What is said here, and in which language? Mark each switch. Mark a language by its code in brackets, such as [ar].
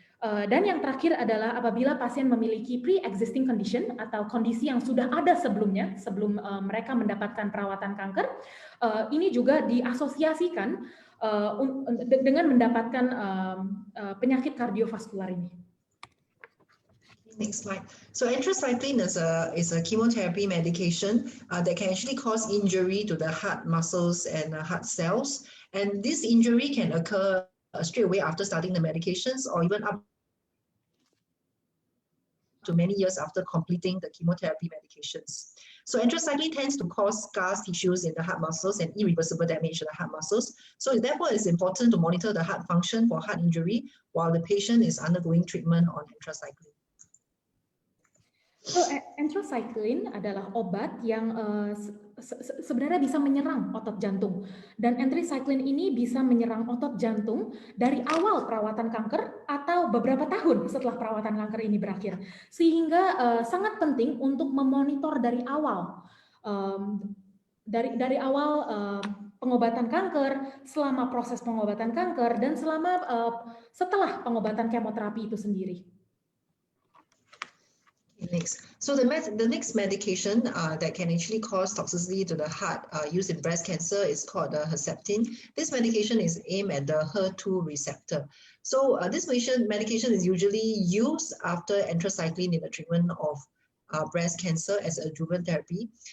[id] Dan yang terakhir adalah apabila pasien memiliki [en] pre-existing condition [id] atau kondisi yang sudah ada sebelumnya, sebelum mereka mendapatkan perawatan kanker, ini juga diasosiasikan dengan mendapatkan penyakit kardiovaskular ini. [en] Next slide. So anthracycline is a chemotherapy medication that can actually cause injury to the heart muscles and heart cells. And this injury can occur straight away after starting the medications, or even up to many years after completing the chemotherapy medications. So anthracycline tends to cause scar tissues in the heart muscles and irreversible damage to the heart muscles. So therefore, it's important to monitor the heart function for heart injury while the patient is undergoing treatment on anthracycline. [id] So, anthracycline adalah obat yang sebenarnya bisa menyerang otot jantung, dan anthracycline ini bisa menyerang otot jantung dari awal perawatan kanker atau beberapa tahun setelah perawatan kanker ini berakhir, sehingga sangat penting untuk memonitor dari awal, dari awal pengobatan kanker, selama proses pengobatan kanker, dan setelah pengobatan kemoterapi itu sendiri. [en] Next, so the next medication that can actually cause toxicity to the heart used in breast cancer is called Herceptin. This medication is aimed at the HER2 receptor. So this medication is usually used after anthracycline in the treatment of breast cancer as adjuvant therapy.